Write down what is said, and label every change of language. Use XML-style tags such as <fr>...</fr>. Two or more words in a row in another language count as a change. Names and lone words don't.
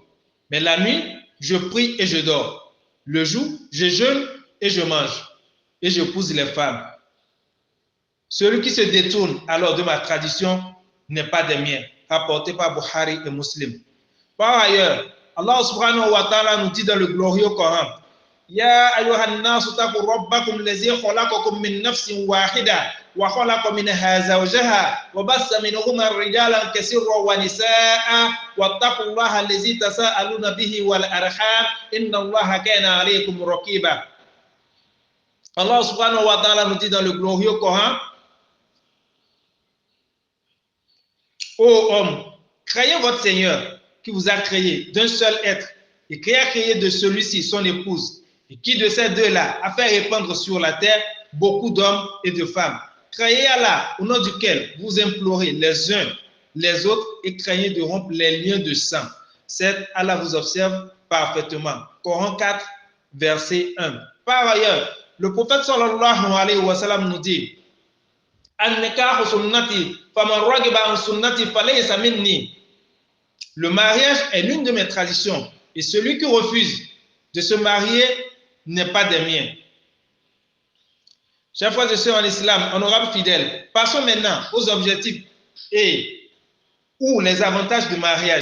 <fr>Mais la nuit, je prie et je dors. Le jour, je jeûne et je mange et je épouse les femmes. Celui qui se détourne alors de ma tradition n'est pas des miens. Rapporté par Bukhari et Muslim. Par ailleurs, Allah</fr> <ar>سبحانه وتعالى</ar> <fr>nous dit dans le glorieux Coran,</fr> <ar>يا أيها الناس اتقوا ربكم الذي خلقكم من نفس واحدة وخلق منها زوجها وبث منهما رجالا كثيرا ونساء واتقوا الله الذي تساءلون به والأرحام إن الله كان عليكم رقيبا.</ar> <fr>Allah</fr> <ar>سبحانه وتعالى</ar> <fr>nous dit dans le glorieux Coran, ô homme, craignez votre Seigneur qui vous a créé d'un seul être et qui a créé de celui-ci son épouse et qui de ces deux-là a fait répandre sur la terre beaucoup d'hommes et de femmes. Craignez Allah au nom duquel vous implorez les uns les autres et craignez de rompre les liens de sang. Certes, Allah vous observe parfaitement. Coran 4, verset 1. Par ailleurs, le prophète</fr> <ar>صلى الله عليه وسلم</ar> <fr>nous dit,</fr> <ar>النكاح سنتي فمن رغب عن سنتي فليس مني.</ar> <fr>Le mariage est l'une de mes traditions et celui qui refuse de se marier n'est pas des miens. Chers frères et sœurs en islam, honorables fidèles, passons maintenant aux objectifs ou les avantages du mariage.</fr>